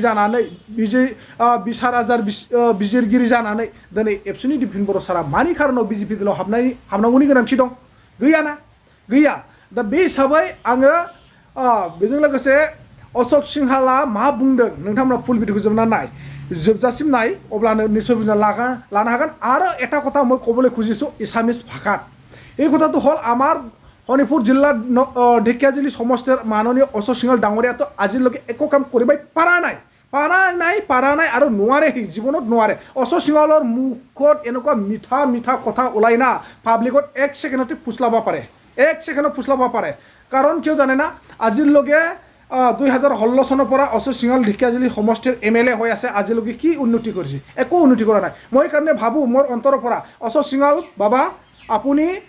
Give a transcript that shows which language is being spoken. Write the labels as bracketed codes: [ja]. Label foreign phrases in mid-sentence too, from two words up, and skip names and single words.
[brx] जानानै बिसार आजार बिजिरगिरि जानानै दिनै एबसुनि दिपेन बर' सारा मानि खारनाव बिजेपि दोलाव हाबनांगौनि गोनांथि दं गैयाना गैया दा बे हिसाबै आङो बेजों लोगोसे अशोक सिंहाला मा बुंदों नोंथांमोना फुल भिडिअखौ जोबजासिम नाय अब्लानो निश्चय बुजिना लानो हागोन आरो [as] এটা কথা মই ক'বলৈ খুজিছোঁ এছামিজ ভাষাত এই কথাটো হ'ল আমাৰ শোণিতপুৰ জিলাৰ ঢেকিয়াজুলি সমষ্টিৰ মাননীয় অশোক সিংহল ডাঙৰীয়াতো আজিলৈকে একো কাম কৰিব পৰা নাই আৰু নোৱাৰে সি জীৱনত নোৱাৰে অশোক সিংহলৰ মুখত এনেকুৱা মিঠা কথা ওলাই না পাব্লিকত এক ছেকেণ্ডতে ফুচলাব পাৰে এক ছেকেণ্ডত ফুচলাব পাৰে কাৰণ কিয় জানে না আজিলৈকে 2016 চনৰ পৰা অশোক সিংহল ঢেকিয়াজুলি সমষ্টিৰ MLA হৈ আছে আজিলৈকে কি উন্নতি কৰিছে একো উন্নতি কৰা নাই মই কাৰণে ভাবো মোৰ অন্তৰৰ পৰা অশোক সিংহল বাবা আপুনি